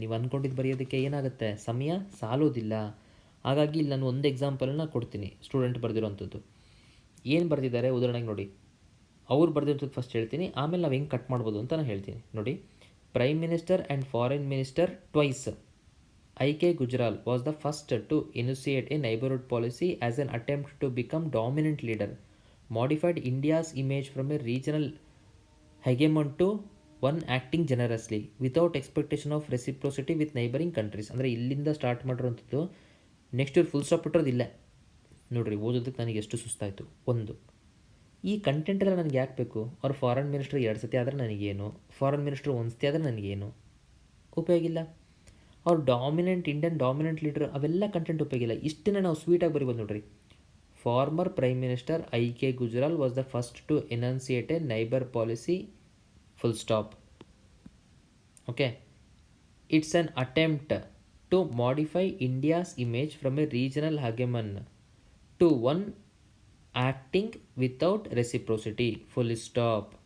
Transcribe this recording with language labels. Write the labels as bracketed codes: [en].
[kn] ನೀವು ಅಂದ್ಕೊಂಡಿದ್ದು ಬರೆಯೋದಕ್ಕೆ ಏನಾಗುತ್ತೆ, ಸಮಯ ಸಾಲೋದಿಲ್ಲ. ಹಾಗಾಗಿ ಇಲ್ಲಿ ನಾನು ಒಂದು ಎಕ್ಸಾಂಪಲನ್ನ ಕೊಡ್ತೀನಿ. ಸ್ಟೂಡೆಂಟ್ ಬರೆದಿರೋವಂಥದ್ದು ಏನು ಬರೆದಿದ್ದಾರೆ ಉದಾಹರಣೆಗೆ ನೋಡಿ. ಅವ್ರು ಬರೆದಿರೋಂಥದ್ದು ಫಸ್ಟ್ ಹೇಳ್ತೀನಿ, ಆಮೇಲೆ ನಾವು ಹೆಂಗೆ ಕಟ್ ಮಾಡ್ಬೋದು ಅಂತ ನಾನು ಹೇಳ್ತೀನಿ ನೋಡಿ. [en] Prime minister and foreign minister twice. I.K. Gujral was the first to initiate a neighborhood policy as an attempt to become dominant leader, modified India's image from a regional hegemon to one acting generously without expectation of reciprocity with neighboring countries. [kn] ಅಂದರೆ ಇಲ್ಲಿಂದ start ಮಾಡಿರೋಂಥದ್ದು. Next ಇವ್ರು full stop ಬಿಟ್ಟರೋದು ಇಲ್ಲೇ ನೋಡಿರಿ. ಓದೋದಕ್ಕೆ ನನಗೆ ಎಷ್ಟು ಸುಸ್ತಾಯಿತು. ಒಂದು ಈ ಕಂಟೆಂಟೆಲ್ಲ ನನಗೆ ಯಾಕೆ ಬೇಕು? ಅವ್ರು ಫಾರಿನ್ ಮಿನಿಸ್ಟರ್ 2 ಸತಿ ಆದರೆ ನನಗೇನು, ಫಾರಿನ್ ಮಿನಿಸ್ಟರ್ 1 ಸತಿ ಆದರೆ ನನಗೇನು ಉಪಯೋಗ ಇಲ್ಲ. ಅವ್ರು ಇಂಡಿಯನ್ ಡಾಮಿನೆಂಟ್ ಲೀಡರ್ ಅವೆಲ್ಲ ಕಂಟೆಂಟ್ ಉಪಯೋಗಿಲ್ಲ. ಇಷ್ಟನ್ನೇ ನಾವು ಸ್ವೀಟಾಗಿ ಬರಿಬೋದು ನೋಡ್ರಿ. [en] Former prime minister I.K. Gujral was the first to enunciate a neighbor policy, full stop. Okay, it's an attempt to modify India's image from a regional hegemon to one acting without reciprocity, full stop.